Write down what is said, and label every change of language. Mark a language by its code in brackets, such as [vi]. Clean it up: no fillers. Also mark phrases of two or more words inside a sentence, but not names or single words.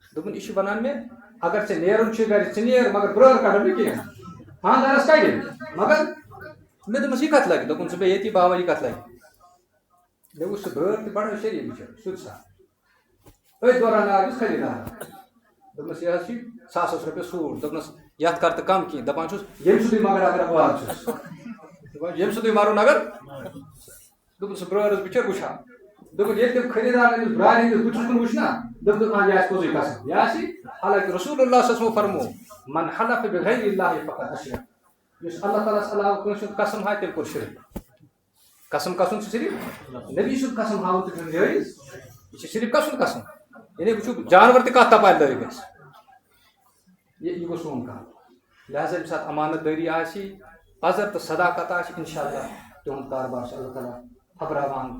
[ks] یہِ چھُ وَنان مےٚ اگر ژےٚ نیرُن چھُے گرِ ژٕ نیر مگر برٲر کڑن نہٕ کینٛہہ خاندارس کڑِ مگر مےٚ دوٚپمَس یہِ کتھ لگہِ دوٚپُن ژٕ بیٚہہ ییٚتی بابا یہِ کتھ لگہِ مےٚ وٕچھ سُہ برٲر تہِ بڑٕ شریٖف بِچٲرۍ سیوٚد صاحب أتھۍ دوران آو أمِس خریٖدار دوٚپمَس یہِ حظ چھُ 100 رۄپیہِ سوٗٹ دوٚپنَس یتھ کر تہٕ کم کینٛہہ دپان چھُس ییٚمہِ سُنٛدُے مگر اگر بہٕ واتہٕ چھُس دپان ییٚمہِ سُنٛدُے مَرُن اگر دوٚپُن سُہ برٲر ٲس بِچٲر وٕچھان دوٚپُن ییٚلہِ تٔمۍ خریٖدار أمِس برارِ ہٕنٛدِس بٕتھِس کُن وٕچھ نا دوٚپُن یہِ آسہِ پوٚزُے قسم یہِ آسہِ حالانکہِ [ar] رسول اللہ صلی اللہ علیہ وسلم [ks] فرمو [ar] من حلف بغیر اللہ فقط اشرک [ks] یُس اللہ تعالیٰ ہس علاوٕ کٲنٛسہِ ہُنٛد قسم ہاوِ تیٚلہِ کوٚر شرک قسم کسُن چھُ صرف نبی سُنٛد قسم ہاوُن تہِ چھُنہٕ جٲیِز یہِ چھُ صرف کسُن قسم یعنی وٕچھِو جانور تہِ کتھ تپالہِ لٲگۍ اَسہِ یہِ گوٚو سون کار لہذا ییٚمہِ ساتہٕ امانت دٲری آسہِ پزر تہٕ صداقت آسہِ [ar] انشاء اللہ [ks] تِہُنٛد کاربار چھُ اللہ تعالیٰ پھپراوان